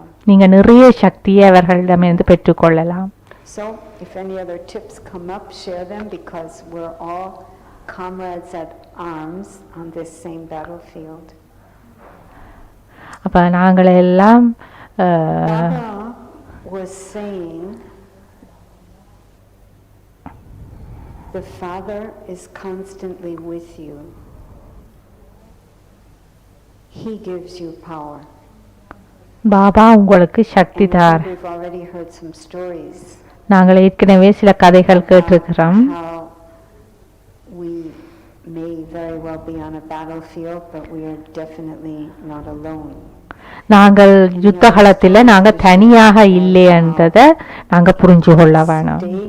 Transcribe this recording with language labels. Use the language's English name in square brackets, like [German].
[Tamil] நீங்க நிறைய சக்தியை அவர்களிடமிருந்து பெற்றுக்கொள்ளலாம். [English] So if any other tips come up, share them, because we're all comrades at arms on this same battlefield. [Tamil] அப்ப நாங்கள் எல்லாம் [English] Baba was saying the Father is constantly with you. He gives you power. [Tamil] Baba உங்களுக்கு சக்தி தார். [English] We've already heard some stories. [Tamil] நாங்கள் ஏற்கனவே சில கதைகள் கேட்டிருக்கிறோம். [English] We may very well be on a battlefield, but we are definitely not alone. [Tamil] நாங்கள் யுத்த களத்தில் நாங்கள் தனியாக இல்லை என்றதை நாங்கள் புரிஞ்சு கொள்ள வேணும்.